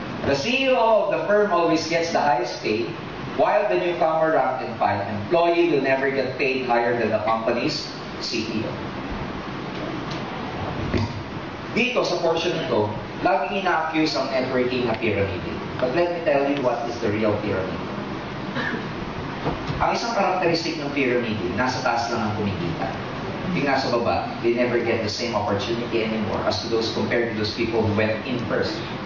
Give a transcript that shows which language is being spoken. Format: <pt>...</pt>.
<en>The CEO of the firm always gets the highest pay, while the newcomer rank and file employee will never get paid higher than the company's CEO.</en> <tl>Dito sa portion nito, laging ina-accuse ang networking na pyramid.</tl> <en>But let me tell you what is the real pyramid.</en> <tl>Ang isang karakteristik ng pyramid, nasa taas lang ang kumikita. Yung nasa baba,</tl> <en>they never get the same opportunity anymore as to those compared to those people who went in first.</en>